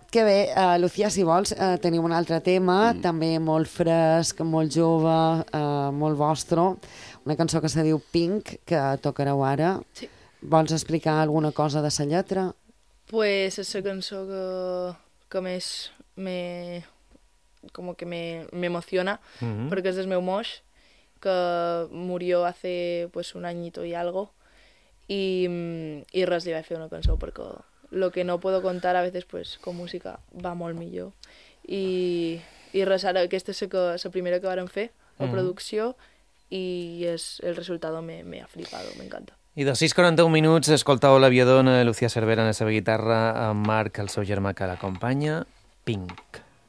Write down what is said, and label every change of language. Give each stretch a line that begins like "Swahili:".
Catalan: Que bé, Lucía, si vols, tenim un altre tema, també molt fresc, molt jove, molt vostre. Una cançó que se diu Pink, que tocareu ara. Sí. Vols explicar alguna cosa de sa lletra? Pues és la cançó que més me...
Spanish: como que me emociona, porque es del meu moix, que murió hace, pues, un añito y algo, y res,
Catalan: li vaig fer una cançó,
Spanish: porque lo que no puedo contar a veces, pues, con música va molt millor.
Catalan: I res, ara, aquesta és la primera que vàrem fer, la producció, i és
Spanish: el resultado me ha flipado, me encanta.
Catalan: I de 6:41 minuts, escoltau l'aviador de Lucía Cervera en la seva guitarra, amb Marc, el seu germà que l'acompanya, Pink.